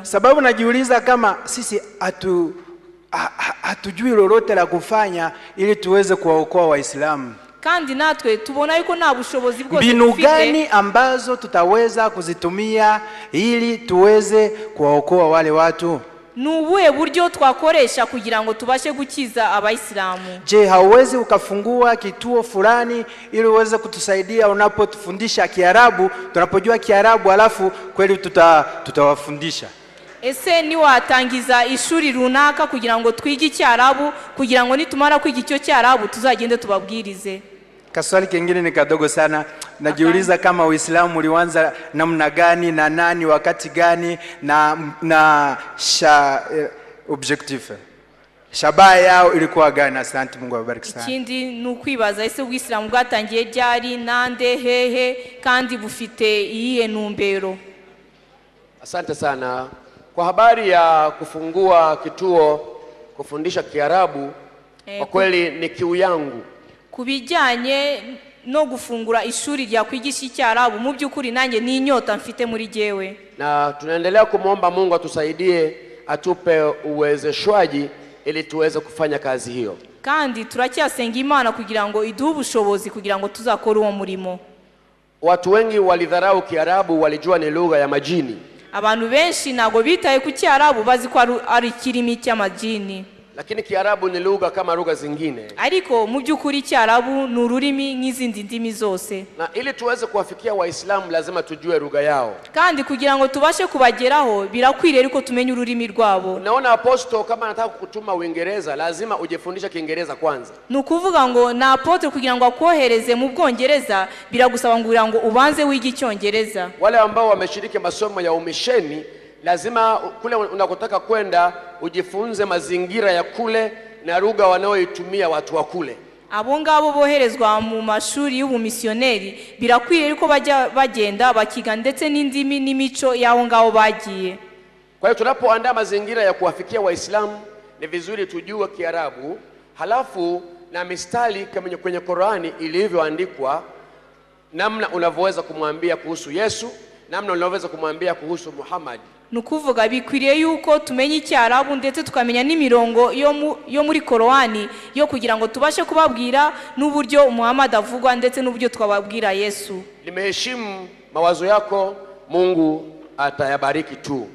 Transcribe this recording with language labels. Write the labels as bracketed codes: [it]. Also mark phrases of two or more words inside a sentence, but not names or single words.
[sw] Sababu najiuliza kama sisi hatujui lolote la kufanya ili tuweze kuwaokoa Waislamu. [rw] Kandi natwe tubona yuko nta bushobozi bwose [sw] mbinu gani ambazo tutaweza kuzitumia ili tuweze kuwaokoa wale watu? [rw] Nubuhe buryo twakoresha kugira ngo tubashe gukiza abayisilamu? [sw] Je, hauwezi ukafungua kituo fulani ili uweze kutusaidia unapotufundisha Kiarabu, tunapojua Kiarabu alafu kweli tutawafundisha? [rw] Ese ni watangiza ishuri runaka kugira ngo twige Icyarabu, kugira ngo nitumara kwiga icyo Cyarabu tuzagende tubabwirize? [sw] Kaswali kingine ni kadogo sana. Najiuliza kama Uislamu ulianza namna gani na nani wakati gani na objective. Shabaha yao ilikuwa gani? Asante, Mungu awabariki sana. [rw] Ikindi nukwibaza ese Uislamu bwatangiye ryari, nande, hehe, kandi bufite iyihe ntumbero? [sw] Asante sana. Kwa habari ya kufungua kituo kufundisha Kiarabu, kwa kweli ni kiu yangu. [rw] Kubijyanye no gufungura ishuri rya kwigisha Icyarabu, mu by'ukuri nanjye ni inyota mfite muri jewe. [sw] Na tunaendelea kumuomba Mungu atusaidie, atupe uwezeshwaji ili tuweze kufanya kazi hiyo. [rw] Kandi turacyasenga Imana kugira ngo iduhe ubushobozi kugira ngo tuzakore uwo murimo. [sw] Watu wengi walidharau Kiarabu, walijua ni lugha ya majini. [rw] Abantu benshi nago bitaye ku Cyarabu bazi ko ari kirimi cy'amajini. [sw] Lakini Kiarabu ni lugha kama lugha zingine. [rw] Ariko mu by'ukuri Cyarabu ni ururimi nk'izindi ndimi zose. [sw] Na ili tuweze kuwafikia Waislamu lazima tujue lugha yao. [rw] Kandi kugira ngo tubashe kubageraho birakwiriye ariko tumenye ururimi rwabo. [sw] Naona apostle kama anataka kukutuma Uingereza lazima ujifundisha Kiingereza kwanza. [rw] Nukuvuga ngo na apostle kugira ngo akohereze mu Bwongereza biragusaba ngo ubanze wige Icyongereza. [sw] Wale ambao wameshiriki masomo ya umisheni lazima kule unakotaka kwenda ujifunze mazingira ya kule na lugha wanaoitumia watu wa kule. [rw] Abo ngabo boherezwa mu mashuri y'ubumisioneri birakwiriye ko bajya bagenda bakiga ndetse n'indimi n'imico yaho ngabo bagiye. [sw] Kwa hiyo tunapoandaa mazingira ya kuwafikia Waislamu ni vizuri tujue Kiarabu, halafu na mistari kama kwenye Qur'ani ilivyoandikwa, namna unavyoweza kumwambia kuhusu Yesu, namna unavyoweza kumwambia kuhusu Muhammad. [rw] Nukuvuga bikwiriye yuko tumenye Icyarabu ndetse tukamenya n'imirongo yo muri Qur'ani yo kugira ngo tubashe kubabwira n'uburyo Muhammad avugwa ndetse n'uburyo twababwira Yesu. [sw] Nimeheshimu mawazo yako, Mungu atayabariki tu.